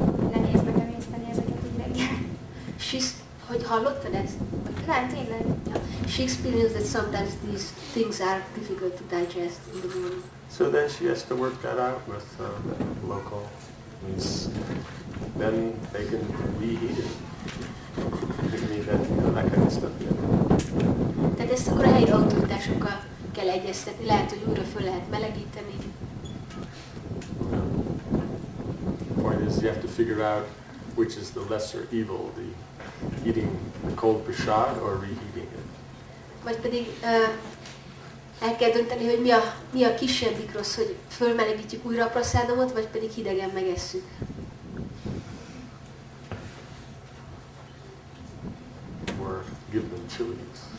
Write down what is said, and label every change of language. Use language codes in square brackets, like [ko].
[hu] Nehéz megemészteni ezeket így reggel. Hogy hallottad ezt? Nem, tényleg. [en] Yeah. She experienced that sometimes these things are difficult to digest in the morning. So then she has to work that out with local means. Then they can reheat it. They can eat that, that kind of stuff. Yeah. [hu] Tehát ezt akkor a helyi autoritásokkal kell egyeztetni. Lehet, hogy újra föl lehet melegíteni. [en] The point is you have to figure out which is the lesser evil, the eating the cold prasad or reheating it. [hu] Vagy pedig el kell dönteni, hogy mi a kisebbik rossz, hogy fölmelegítjük újra a praszádomot, vagy pedig hidegen megesszük. [en] Or give them chilies.